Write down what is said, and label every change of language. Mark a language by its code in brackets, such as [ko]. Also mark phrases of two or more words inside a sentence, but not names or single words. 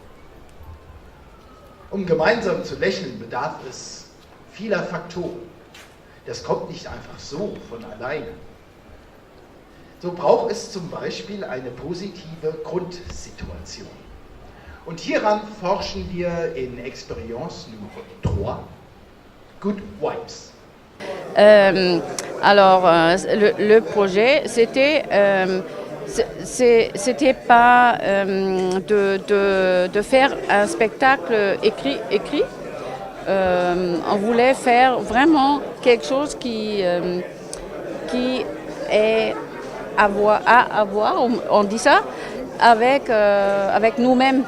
[de] Um gemeinsam zu lächeln, bedarf es vieler Faktoren. Das kommt nicht einfach so von alleine. So braucht es zum Beispiel eine positive Grundsituation. Und hieran forschen wir in Expérience Nummer 3, Good Vibes. [fr] Le projet, c'était pas de faire un spectacle écrit. On voulait faire vraiment quelque chose qui est à voir, on dit ça, avec nous-mêmes.